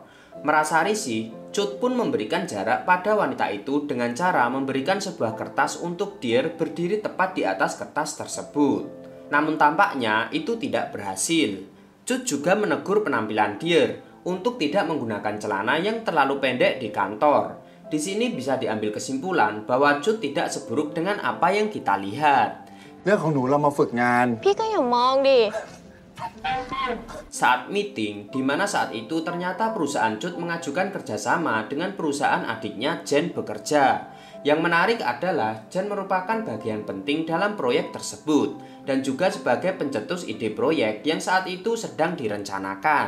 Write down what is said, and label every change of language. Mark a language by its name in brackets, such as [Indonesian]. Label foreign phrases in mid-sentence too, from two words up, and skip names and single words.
[Indonesian] Merasa risih, Cut pun memberikan jarak pada wanita itu dengan cara memberikan sebuah kertas untuk Deer berdiri tepat di atas kertas tersebut. Namun tampaknya itu tidak berhasil. Cut juga menegur penampilan Deer untuk tidak menggunakan celana yang terlalu pendek di kantor. Di sini bisa diambil kesimpulan bahwa Cut tidak seburuk dengan apa yang kita lihat. [Thai] เรื่องของหนูเรามาฝึกงาน พี่ก็อย่ามองดิ [Indonesian] Saat meeting, di mana saat itu ternyata perusahaan Cut mengajukan kerjasama dengan perusahaan adiknya Jen bekerja. Yang menarik adalah Jen merupakan bagian penting dalam proyek tersebut dan juga sebagai pencetus ide proyek yang saat itu sedang direncanakan.